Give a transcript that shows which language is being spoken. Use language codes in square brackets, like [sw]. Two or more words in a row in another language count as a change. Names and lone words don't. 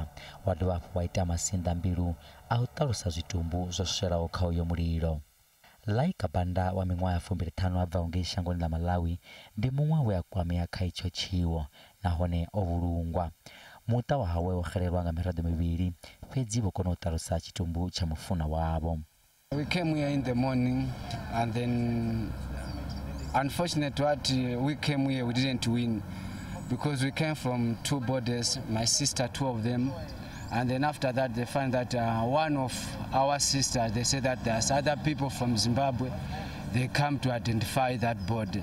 [ve] Wa dovha hafhu wa ita masinda mbilu a u ṱalusa zwitumbu zwo swelaho kha uyo mulilo. Laika Banda wa miṅwaha ya 25 a bvaho ngei shangoni ḽa Malawi ndi muṅwe we a kwamea kha itsho tshiwo nahone o vhulungwa. Muṱa wa hawe wo xelelwa nga miraḓo mivhili fhedzi vho kona u ṱalusa tshitumbu tsha mufuna wavho. [en] We came here in the morning and then unfortunately what we came here we didn't win because we came from 2 borders, my sister 2 of them. And then after that, they find that one of our sisters, they say that there's other people from Zimbabwe, they come to identify that body.